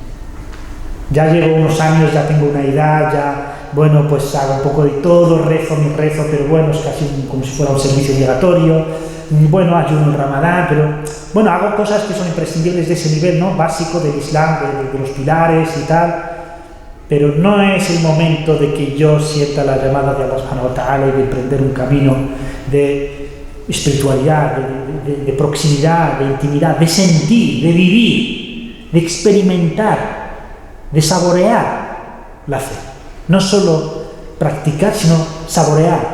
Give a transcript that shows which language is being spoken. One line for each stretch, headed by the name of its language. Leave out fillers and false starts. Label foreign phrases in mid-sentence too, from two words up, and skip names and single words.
Spanish: Ya llevo unos años, ya tengo una edad, ya, bueno, pues hago un poco de todo, rezo, pero bueno, es casi como si fuera un servicio obligatorio. Bueno, ayuno el Ramadán, pero bueno, hago cosas que son imprescindibles de ese nivel, ¿no? Básico del Islam, de los pilares y tal. Pero no es el momento de que yo sienta la llamada de
Arabic: الله سبحانه وتعالى
Spanish: y de emprender un camino de espiritualidad, de proximidad, de intimidad, de sentir, de vivir, de experimentar, de saborear la fe. No solo practicar, sino saborear.